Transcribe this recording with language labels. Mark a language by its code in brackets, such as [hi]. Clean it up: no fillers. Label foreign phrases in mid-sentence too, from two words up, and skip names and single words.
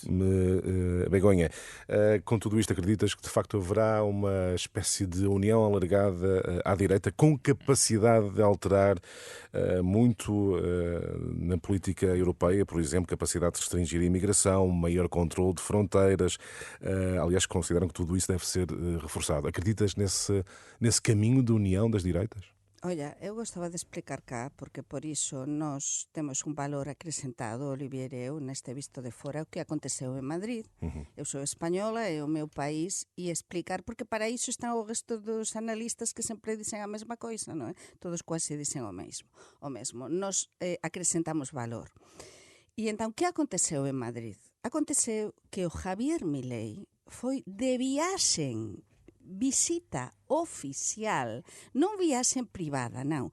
[pt] Begonha, com tudo isto, acreditas que de facto haverá uma espécie de união alargada à direita com capacidade de alterar muito na política europeia, por exemplo, capacidade de restringir a imigração, maior controle de fronteiras? Aliás, consideram que tudo isso deve ser reforçado. Acreditas nesse caminho de união das direitas? [gl] Olha, eu gostava de explicar cá, porque por iso nós temos un valor acrescentado, Olivier e eu, neste visto de fora, o que aconteceu en Madrid. Eu sou española, é o meu país, e explicar, porque para iso están o resto dos analistas que sempre dicen a mesma coisa, non é? Todos quase dicen o mesmo. Nos acrescentamos valor. E entón, que aconteceu en Madrid? Aconteceu que o Javier Milei foi de viaxen, visita oficial, non viaxen privada, non.